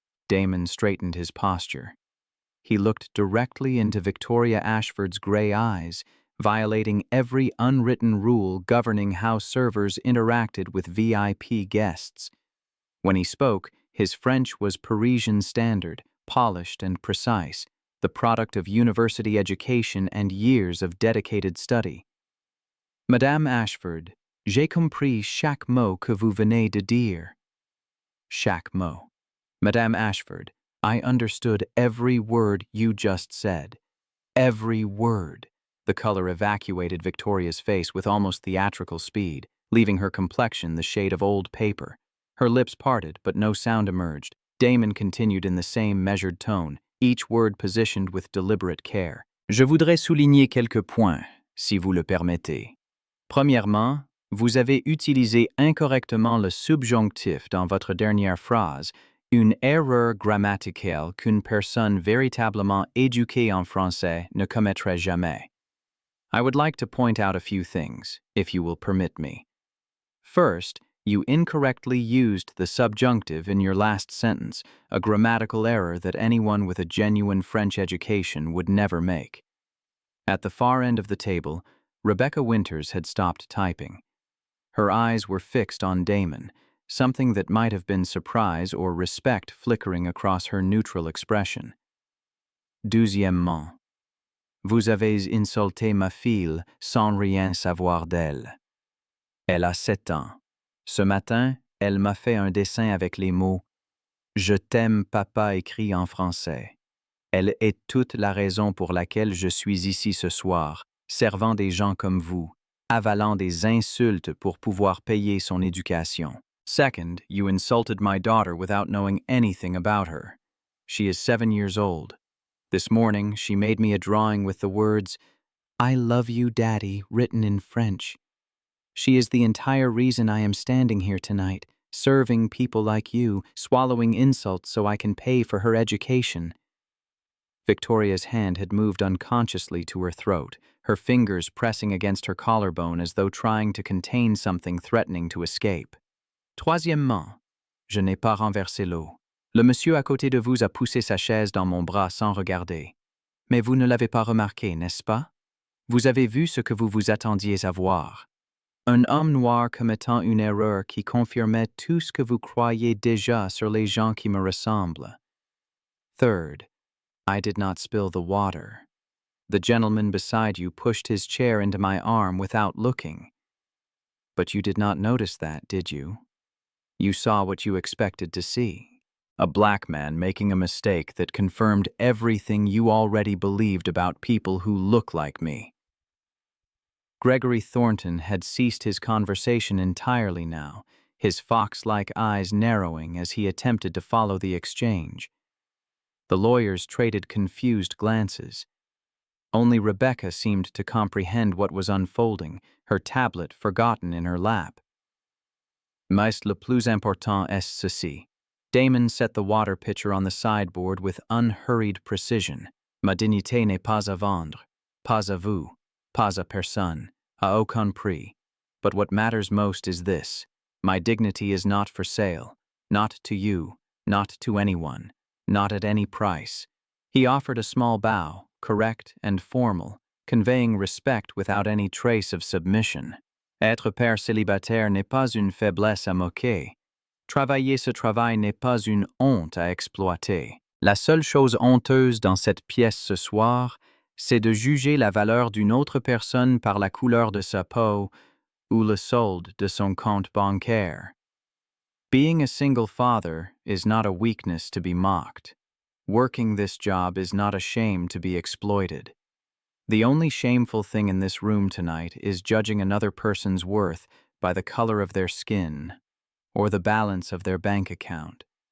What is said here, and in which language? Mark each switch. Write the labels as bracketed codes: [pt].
[en] Damon straightened his posture. He looked directly into Victoria Ashford's gray eyes, violating every unwritten rule governing how servers interacted with VIP guests. When he spoke, his French was Parisian standard, polished and precise, the product of university education and years of dedicated study. [fr] Madame Ashford, j'ai compris chaque mot que vous venez de dire. Chaque mot. [en] Madame Ashford, I understood every word you just said. Every word. The color evacuated Victoria's face with almost theatrical speed, leaving her complexion the shade of old paper. Her lips parted, but no sound emerged. Damon continued in the same measured tone, each word positioned with deliberate care. [fr] Je voudrais souligner quelques points, si vous le permettez. Premièrement, vous avez utilisé incorrectement le subjonctif dans votre dernière phrase, une erreur grammaticale qu'une personne véritablement éduquée en français ne commettrait jamais. [en] I would like to point out a few things, if you will permit me. First, you incorrectly used the subjunctive in your last sentence, a grammatical error that anyone with a genuine French education would never make. At the far end of the table, Rebecca Winters had stopped typing. Her eyes were fixed on Damon, something that might have been surprise or respect flickering across her neutral expression. [fr] Deuxièmement, vous avez insulté ma fille sans rien savoir d'elle. Elle a 7 ans. Ce matin, elle m'a fait un dessin avec les mots « Je t'aime, papa » écrit en français. Elle est toute la raison pour laquelle je suis ici ce soir, servant des gens comme vous, avalant des insultes pour pouvoir payer son éducation. [en] Second, you insulted my daughter without knowing anything about her. She is 7 years old. This morning, she made me a drawing with the words, "I love you, Daddy," written in French. She is the entire reason I am standing here tonight, serving people like you, swallowing insults so I can pay for her education. Victoria's hand had moved unconsciously to her throat, her fingers pressing against her collarbone as though trying to contain something threatening to escape. [fr] Troisièmement, je n'ai pas renversé l'eau. Le monsieur à côté de vous a poussé sa chaise dans mon bras sans regarder. Mais vous ne l'avez pas remarqué, n'est-ce pas? Vous avez vu ce que vous vous attendiez à voir. Un homme noir commettant une erreur qui confirmait tout ce que vous croyez déjà sur les gens qui me ressemblent. [en] Third, I did not spill the water. The gentleman beside you pushed his chair into my arm without looking. But you did not notice that, did you? You saw what you expected to see. A black man making a mistake that confirmed everything you already believed about people who look like me. Gregory Thornton had ceased his conversation entirely now, his fox-like eyes narrowing as he attempted to follow the exchange. The lawyers traded confused glances. Only Rebecca seemed to comprehend what was unfolding, her tablet forgotten in her lap. [fr] Mais le plus important est ceci. [en] Damon set the water pitcher on the sideboard with unhurried precision. [fr] Ma dignité n'est pas à vendre, pas à vous, pas à personne, à aucun prix. [en] But what matters most is this. My dignity is not for sale, not to you, not to anyone, not at any price. He offered a small bow, correct and formal, conveying respect without any trace of submission. [fr] Être père célibataire n'est pas une faiblesse à moquer. Travailler ce travail n'est pas une honte à exploiter. La seule chose honteuse dans cette pièce ce soir, c'est de juger la valeur d'une autre personne par la couleur de sa peau ou le solde de son compte bancaire. [en] Being a single father is not a weakness to be mocked. Working this job is not a shame to be exploited. The only shameful thing in this room tonight is judging another person's worth by the color of their skin or the balance of their bank account.